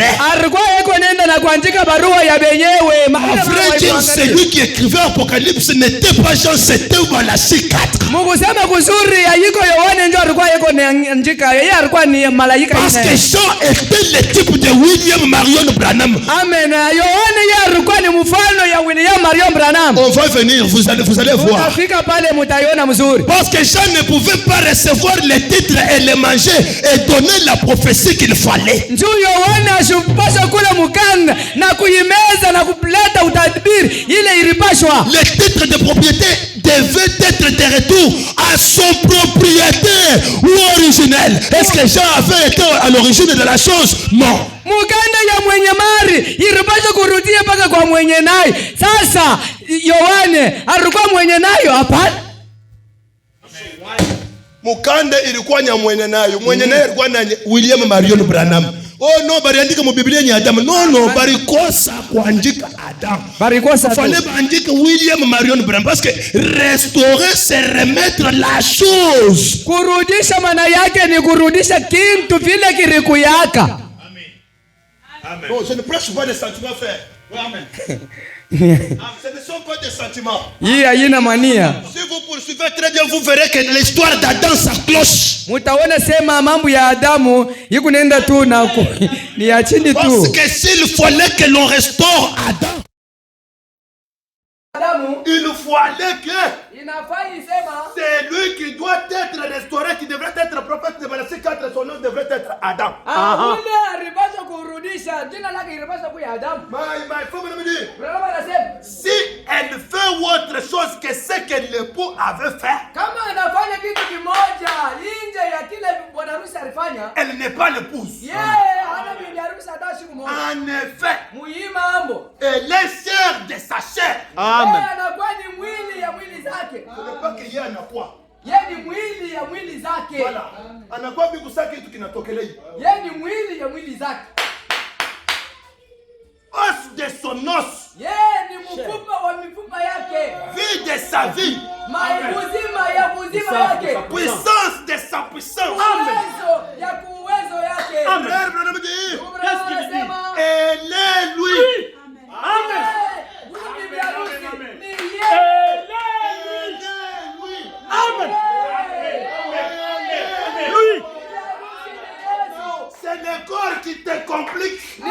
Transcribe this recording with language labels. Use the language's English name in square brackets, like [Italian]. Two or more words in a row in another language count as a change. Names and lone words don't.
[Swahili] Alikuwa yeko nenda na kuandika barua ya benyewe. [French] À vrai dire, celui qui écrivait l'Apocalypse n'était pas Jean, c'était Malachie 4. [Swahili] Mukusema kuzuri ayiko Yohane ndio alikuwa yeko naandika, yeye alikuwa ni malaika. [French] Parce que Jean était le type de William Marion Branham. [Swahili] Amen. Yohane yeye alikuwa ni mfano ya William Marion Branham. [French] On va venir, vous allez voir. [Swahili] Utafika pale mtaiona mzuri. [French] Parce que Jean ne pouvait pas recevoir les titres et les manger et donner la prophétie qu'il fallait. [Swahili] Njoo Yohane ashupasha kula mukanda na kuimeza na kuleta utabiri ile ilipashwa. [French] Les titres de propriété devaient être de retour à son propriétaire ou originel. Est-ce que Jean avait été à l'origine de la chose? Non. [Swahili] Mukanda ya mwenye mali ilipasha kurudia mpaka kwa mwenye nayo. Sasa Yohane alikuwa mwenye nayo? Hapana. Mukanda ilikuwa nya mwenye nayo. Mwenye nayo ilikuwa na William Marion Branham. [English] Oh no, [Swahili] bariandika mu Biblia ni Adam. No, barikosa kuandika Adam. Barikosa. [French] Fallait bandika William Marion Branham parce que restaurer c'est remettre la chose. [Swahili] Kurudisha maana yake ni kurudisha kitu vile kilikuyaka. Amen. [French] Non, je ne prêche pas des sentiments, frère. Amen. Ce ne sont pas des sentiments. [Swahili] Hii haina mania. [French] Si vous poursuivez très bien, vous verrez que l'histoire d'Adam s'accroche. [Swahili] Mutaona sema mambo ya Adamu iko nenda tu na ni ya chini tu. [French] Parce que s'il fallait que l'on restaure Adam, il fallait que c'est lui qui doit être restauré, qui devrait être prophète de Malachie 4, son nom devrait être Adam. Si elle fait autre chose que ce que l'époux avait fait, elle n'est pas l'épouse. En effet, elle est chair de sa chair. Amen. Ce n'est pas qu'il y a un quoi. [Swahili] Yeye ni mwili ya mwili zake. [French] Voilà. [Swahili] Anakuwa bigu sake kitu kinatokelea. Yeye ni mwili ya mwili zake. [French] Os de son os. [Swahili] Yeye ni mfupa wa mifupa yake. [French] Vie de sa vie. [Swahili] Uzima ya uzima yake. [French] Puissance de sa puissance. [Swahili] Uwezo ya uwezo yake. Amen. [French] Qu'est-ce qu'il dit? Elle est lui. Amen. Amen. Lui. C'est le corps qui te complique.